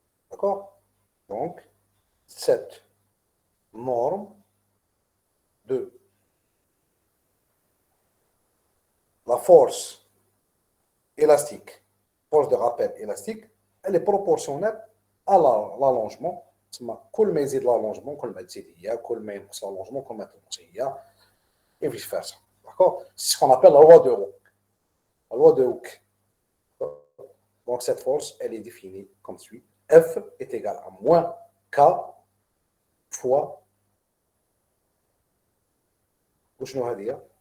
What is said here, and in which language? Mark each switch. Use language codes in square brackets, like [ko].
[fr] D'accord? Donc, cette norme de la force élastique, force de rappel élastique, elle est proportionnelle à l'allongement. [ar] كل ما يزيد l'allongement, كل ما تزيد هي, كل ما ينقص l'allongement, كل ما تنقص هي, [fr] et vice versa. D'accord? C'est ce qu'on appelle la loi de Hooke. La loi de Hooke. Donc cette force, elle est définie comme suit. F est égal à moins K fois. [ar] وشنو هذه؟